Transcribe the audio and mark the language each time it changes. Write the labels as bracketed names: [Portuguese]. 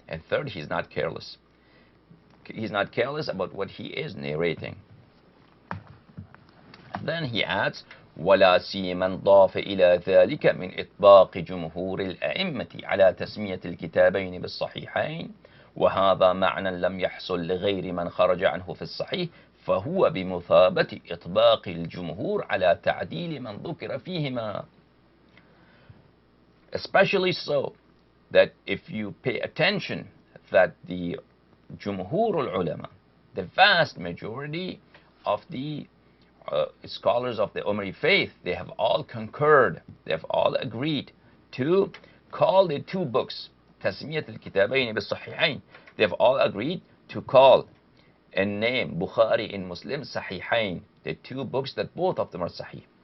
[English] And third, he's not careless. He's not careless about what he is narrating. Then he adds, [Arabic] ولا سيما ضاف إلى ذلك من إطباق جمهور الأئمة على تسمية الكتابين بالصحيحين، وهذا معنى لم يحصل لغير من خرج عنه في الصحيح، فهو بمثابة إطباق الجمهور على تعديل من ذكر فيهما. [English] Especially so that if you pay attention that the Jumhur al-Ulama, the vast majority of the scholars of the Umari faith, they have all concurred, they have all agreed to call the two books, [Arabic] تسمية الكتابين بالصحيحين, [English] they have all agreed to call and name Bukhari and Muslim Sahihain, the two books that both of them are Sahih.